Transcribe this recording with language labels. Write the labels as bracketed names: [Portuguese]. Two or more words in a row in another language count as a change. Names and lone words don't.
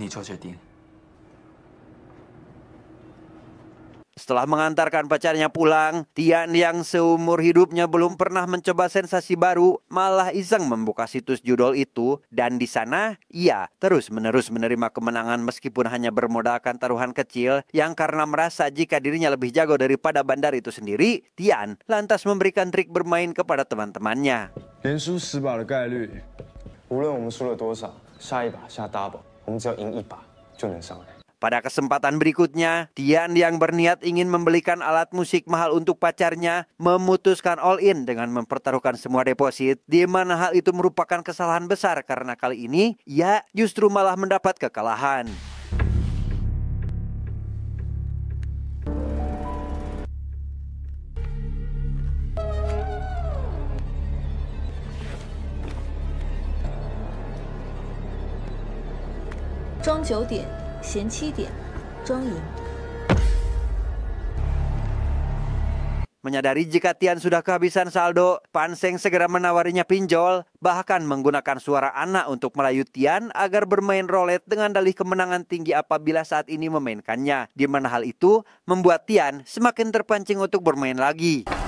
[Indonesian] Setelah mengantarkan pacarnya pulang, Tian yang seumur hidupnya belum pernah mencoba sensasi baru malah iseng membuka situs judul itu, dan di sana ia terus-menerus menerima kemenangan meskipun hanya bermodalkan taruhan kecil yang karena merasa jika dirinya lebih jago daripada bandar itu sendiri, Tian lantas memberikan trik bermain kepada teman-temannya. [Chinese] 连输10把的概率，无论我们输了多少，下一把下 double， 我们只要赢1把就能上来。 [Indonesian] Pada kesempatan berikutnya, Tian yang berniat ingin membelikan alat musik mahal untuk pacarnya memutuskan [English] all in [Indonesian] dengan mempertaruhkan semua deposit, di mana hal itu merupakan kesalahan besar karena kali ini ia justru malah mendapat kekalahan. [Chinese] 庄9点，闲7点，庄赢。 [Indonesian] Menyadari jika Tian sudah kehabisan saldo, Panseng segera menawarinya pinjol, bahkan menggunakan suara anak untuk merayu Tian agar bermain roulette dengan dalih kemenangan tinggi apabila saat ini memainkannya, di mana hal itu membuat Tian semakin terpancing untuk bermain lagi.